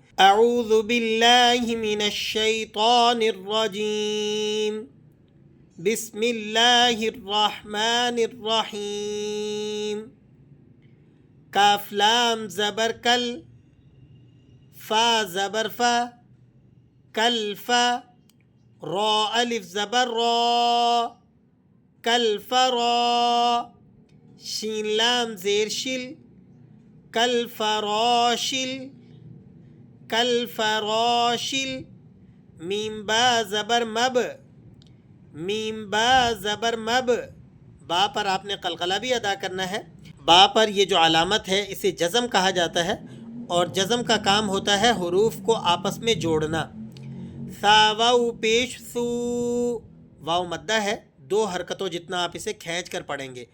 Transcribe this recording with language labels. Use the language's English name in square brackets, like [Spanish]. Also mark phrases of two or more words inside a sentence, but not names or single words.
[Arabic] اعوذ باللہ من الشیطان الرجیم، بسم اللہ الرحمن الرحیم۔ [Urdu] کاف لام زبر کل، فا زبر فا، کلفا، را الف زبر را، کلفرا، شین لام زیر شل، کلفراشل، کلفراشل، میم با زبر مب، میم با زبر مب، با پر آپ نے قلقلہ بھی ادا کرنا ہے۔ با پر یہ جو علامت ہے اسے جزم کہا جاتا ہے، اور جزم کا کام ہوتا ہے حروف کو آپس میں جوڑنا۔ سا واو پیش سو، واو مدہ ہے، دو حرکتوں جتنا آپ اسے کھینچ کر پڑھیں گے۔